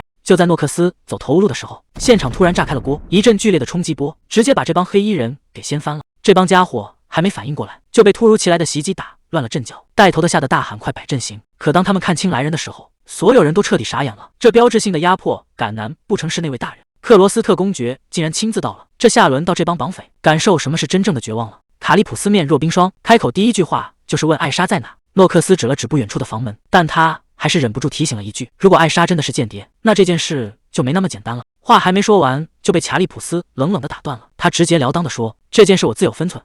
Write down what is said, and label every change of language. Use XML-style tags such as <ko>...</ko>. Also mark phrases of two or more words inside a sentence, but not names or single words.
<zh>就在諾克斯走投無路的時候，現場突然炸開了鍋，一陣劇烈的衝擊波直接把這幫黑衣人給掀翻了。這幫家伙還沒反應過來，就被突如其來的襲擊打亂了陣腳。帶頭的嚇得大喊：“快擺陣型！”可當他們看清來人的時候，所有人都徹底傻眼了。這標誌性的壓迫感，難不成是那位大人？克羅斯特公爵竟然親自到了，這下輪到這幫綁匪感受什麼是真正的絕望了。卡利普斯面若冰霜，開口第一句話就是問艾莎在哪。諾克斯指了指不遠處的房門，但他還是忍不住提醒了一句：“如果艾莎真的是間諜，那這件事就沒那麼簡單了。” 話還沒說完，就被卡利普斯冷冷地打斷了。他直截了當地說：“這件事我自有分寸。”</zh>